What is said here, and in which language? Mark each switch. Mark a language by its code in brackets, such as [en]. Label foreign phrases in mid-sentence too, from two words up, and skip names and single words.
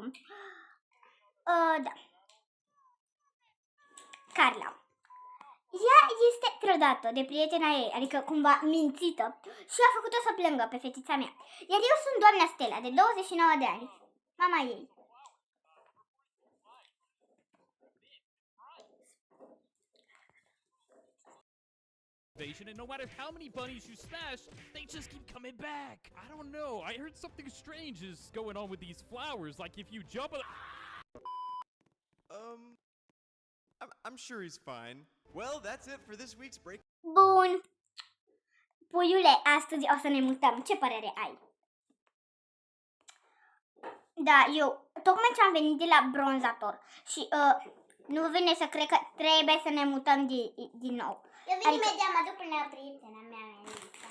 [ro] Da. Carla. Ea este trădată de prietena ei, adică cumva mințită, și a făcut-o să plângă pe fetița mea. Iar eu sunt doamna Stella, de 29 de ani, mama ei. [en] And no matter how many bunnies you smash, they just keep coming back. I don't know. I heard something strange is going on with these flowers. Like if you jump on... I'm sure he's fine. Well, that's it for this week's break. [ro] Bun. Puiule, astăzi o să ne mutăm. Ce părere ai? Da, eu tocmai ce am venit de la bronzator și nu vine să cred că trebuie să ne mutăm din nou. Eu vin imediat, mă duc până la prietena mea, Melissa.